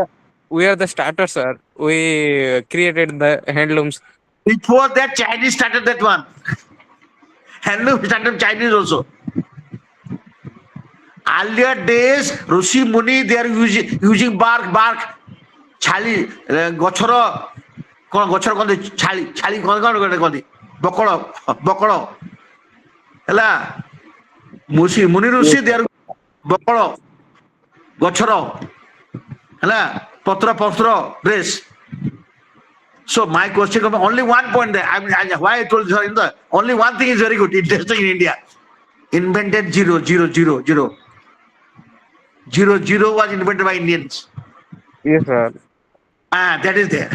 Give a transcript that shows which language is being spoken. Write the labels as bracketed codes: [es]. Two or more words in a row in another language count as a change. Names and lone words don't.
[en] we are the starter, sir. We created the handlooms. before that Chinese started that one. Handloom started Chinese also. Earlier days, Rishi Muni, they are using bark, [or] ଛାଲି ଗଛର କ'ଣ ଗଛର କହନ୍ତି ଛାଲି କହନ୍ତି ବକଳ ହେଲା ମୁନି ଋଷି ଦେହର ବକଳ ଗଛର ହେଲା ପତ୍ର ଡ୍ରେସ୍. [en] So my question comes only one point there. Why I told you only one thing is very good, interesting in India. Invented zero was invented by Indians. Yes, sir. That is there.